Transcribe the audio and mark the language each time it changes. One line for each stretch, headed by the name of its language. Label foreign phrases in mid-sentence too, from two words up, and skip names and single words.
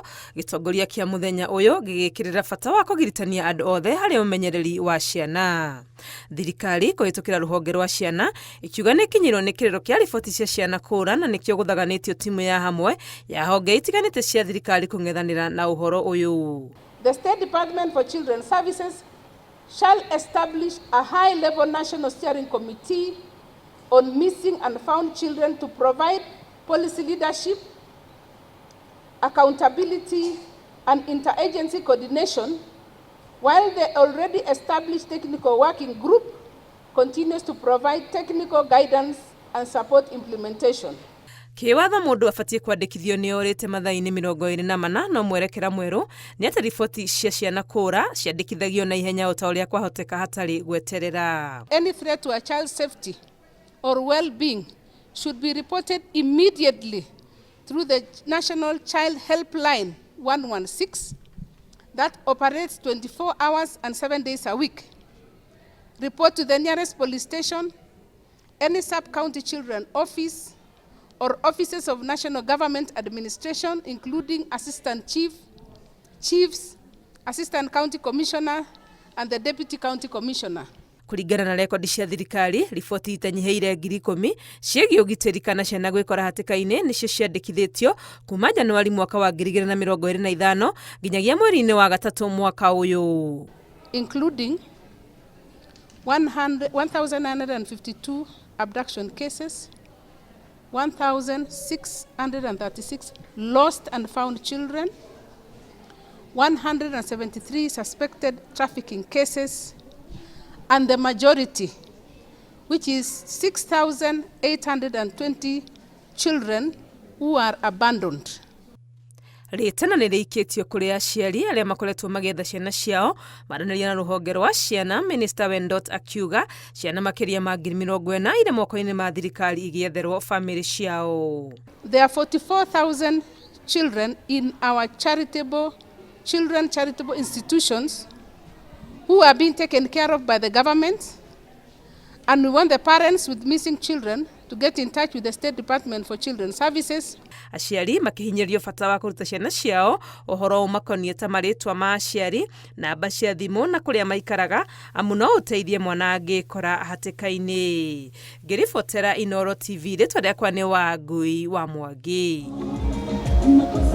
Kikuyu: Gĩtongoria kĩa mũthenya ũyũ gĩgĩkĩrĩra bata wa kũgiritania andũ othe harĩ ũmenyereri wa ciana. Thirikari kũhĩtũkĩra rũhonge rwa ciana ikiuga nĩ kinyĩrwo nĩ kĩrĩro kĩa riboti cia ciana kũũra, na nĩkĩo gũthaganĩtio timu ya hamwe ya honge itiganĩte cia thirikari kũng'ethanĩra na ũhoro ũyũ.
English: The State Department for Children's Services shall establish a high-level national steering committee on missing and found children to provide policy leadership, accountability, and interagency coordination, while the already established technical working group continues to provide technical guidance and support implementation.
Kikuyu: Kĩwatho mũndũ abatie kwandĩkithio nĩ orĩte mathaa-inĩ 24 no mwerekera mwerũ nĩ atĩ riboti cia ciana kũũra ciandĩkithagio na ihenya o ta ũrĩa kwahoteka hatarĩ gweterera.
English: Any threat to a child's safety or well-being should be reported immediately through the National Child Helpline 116 that operates 24 hours and 7 days a week. Report to the nearest police station, any sub-county children office, or offices of national government administration, including assistant chiefs, assistant county commissioner, and the deputy county commissioner.
Kikuyu: Kũringana na rekodi cia thirikari, riboti itanyiheire 10,000 ciĩgiĩ ũgitĩri kana ciana gwĩkora hatĩka-inĩ nĩcio ciandĩkithĩtio kuma Januari mwaka wa 2025 nginyagia mweri-inĩ wa gatatũ mwaka ũyũ,
English: including 1,952 abduction cases, 1,636 lost and found children, 173 suspected trafficking cases, and the majority, which is 6,820 children who are abandoned.
Kikuyu: Rĩtana nĩ rĩikĩtio kũrĩ aciari arĩa makoretwo magĩetha ciana ciao maranĩria na rũhonge rwa ciana. Minister Wendot akiuga ciana makĩria ma 40,000 irĩ moko-inĩ ma thirikari igĩetherwo famĩlĩ ciao.
English: There are 44,000 children in our charitable institutions who are being taken care of by the government, and we want the parents with missing children to get in touch with the State Department for Children's Services.
Kikuyu: Aciari makihinyirio bata wa kũruta ciana ciao ũhoro ũmakoniĩ ta marĩtwa ma aciari, namba cia thimũ na kũrĩa maikaraga, amu no ũteithie mwana angĩkora hatĩka-inĩ. Ngĩribotera Inooro TV, rĩtwa rĩakwa nĩ Wangui wa Mwangi.